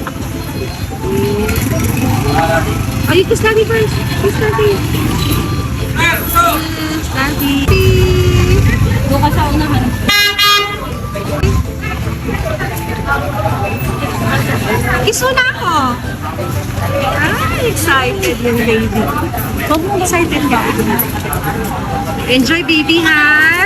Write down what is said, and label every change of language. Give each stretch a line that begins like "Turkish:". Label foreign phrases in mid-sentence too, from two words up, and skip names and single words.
English: Oh, you kiss daddy first. Kiss daddy. Kiss daddy.
Filipino: Doon ka sa unahan. Kiss mo na ako. Ay, excited yung baby. Sobrang excited ba?
English: Enjoy baby
Filipino: ha.